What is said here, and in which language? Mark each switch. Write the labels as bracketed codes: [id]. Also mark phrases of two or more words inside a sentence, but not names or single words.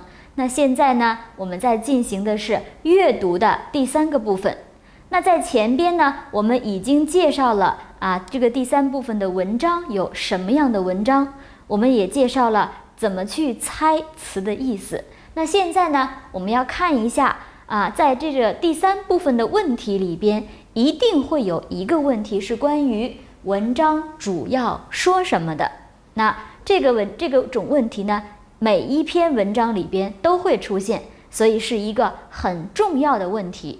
[zh] 那現在呢，我們在進行的是閱讀的第3個部分。那在前邊呢，我們已經介紹了這個第3部分的文章有什麼樣的文章，我們也介紹了怎麼去猜詞的意思。那現在呢，我們要看一下在這個第3部分的問題裡邊，一定會有一個問題是關於文章主要說什麼的。那這種問題呢，每一篇文章裡邊都會出現，所以是一個很重要的問題。